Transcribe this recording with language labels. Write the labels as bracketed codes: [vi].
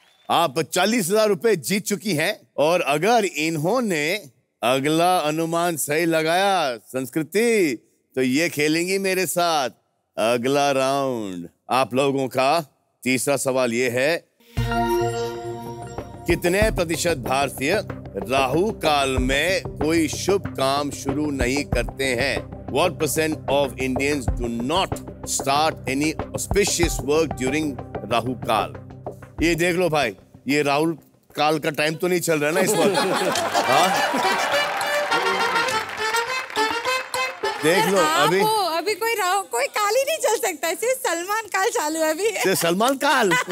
[hi] आप 40,000 रुपए जीत चुकी हैं और अगर इन्होंने अगला अनुमान सही लगाया संस्कृति, तो ये खेलेंगी मेरे साथ अगला राउंड। आप लोगों का तीसरा सवाल ये है, कितने प्रतिशत भारतीय राहु काल में कोई शुभ काम शुरू नहीं करते हैं? [en] What % of Indians do not start any auspicious work during Rahu kaal? [hi] ये देख लो भाई, ये राहु काल का टाइम तो नहीं चल रहा ना इस वक्त? हाँ, देख लो अभी कोई काल ही नहीं चल सकता, सिर्फ सलमान काल चालू है अभी। सिर्फ सलमान काल?